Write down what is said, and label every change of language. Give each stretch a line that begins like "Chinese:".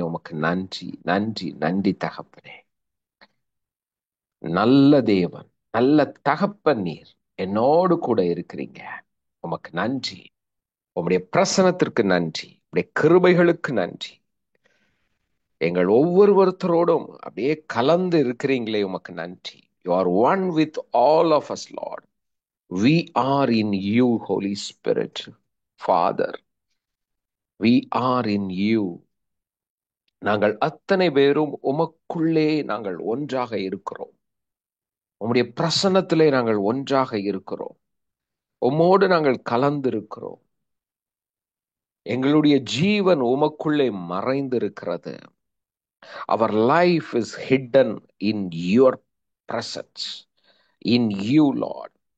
Tamil: உமக்கு நன்றி, நன்றி, நன்றி தகப்பனே. நல்ல தேவன், நல்ல தகப்பன் நீர். என்னோடு கூட இருக்கிறீங்க. உமக்கு நன்றி. உம்முடைய பிரசனத்திற்கு நன்றி. உம்முடைய கிருபைகளுக்கு நன்றி. எங்கள் ஒவ்வொருத்தரோடும் அப்படியே கலந்து இருக்கிறீங்களே, உமக்கு நன்றி.
English: You are one with all of us, Lord. We are in you, Holy Spirit. Father, we are in you.
Tamil: நாங்கள் அத்தனை பேரும் உமக்குள்ளே நாங்கள் ஒன்றாக இருக்கிறோம். உம்முடைய பிரசன்னத்திலே நாங்கள் ஒன்றாக இருக்கிறோம். உம்மோடு நாங்கள் கலந்து இருக்கிறோம். எங்களுடைய ஜீவன் உமக்குள்ளே மறைந்திருக்கிறது.
English: Our life is hidden in your presence, in you, Lord.